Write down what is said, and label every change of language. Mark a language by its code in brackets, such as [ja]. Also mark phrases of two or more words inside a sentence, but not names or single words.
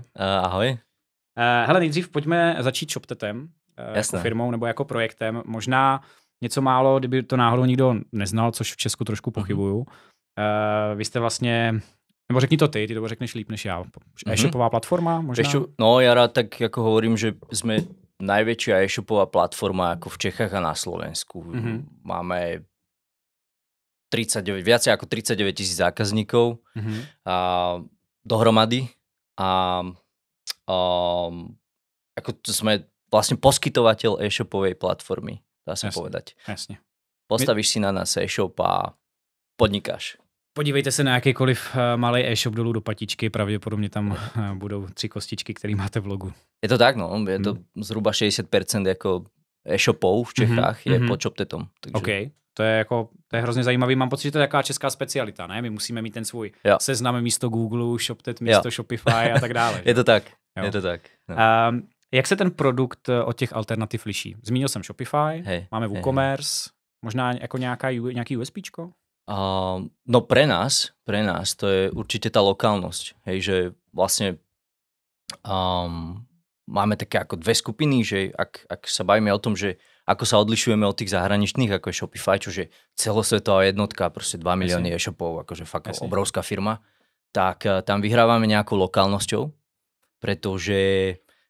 [cs] Ahoj. Hele, nejdřív pojďme začít ShopTetem, jako firmou nebo jako projektem. Možná něco málo, kdyby to náhodou nikdo neznal, což v Česku trošku pochybuju. Vy jste vlastně, nebo řekni to ty to řekneš líp než já. E-shopová platforma možná? [sk] No, ja rád tak ako hovorím, že sme najväčšia e-shopová platforma ako v Čechách a na Slovensku. Máme viacej ako 39 000 zákazníkov dohromady a ako sme vlastne poskytovateľ e-shopovej platformy, dá sa povedať. Jasne. Postavíš si na nás e-shop a podnikáš. [cs] Podívejte se na jakýkoliv malý e-shop dolů do patičky, pravděpodobně tam budou 3 kostičky, které máte v logu. [sk] Je to tak, no. Je to zhruba 60% jako e-shopov v Čechách je pod ShopTetom. Takže... [cs] OK, to je hrozně zajímavý. Mám pocit, že to je taková česká specialita, ne? My musíme mít ten svůj seznam místo Google, ShopTet místo Shopify a tak dále. Je to tak, je to tak. No. Jak se ten produkt od těch alternativ liší? Zmínil jsem Shopify, máme WooCommerce, možná jako nějaký USPčko? [sk] No pre nás to je určite tá lokálnosť, hej, že vlastne máme také ako dve skupiny, že ak sa bavíme o tom, že ako sa odlišujeme od tých zahraničných, ako je Shopify, čo je celosvetová jednotka, proste 2 milióny e-shopov, akože fakt obrovská firma, tak tam vyhrávame nejakou lokálnosťou, pretože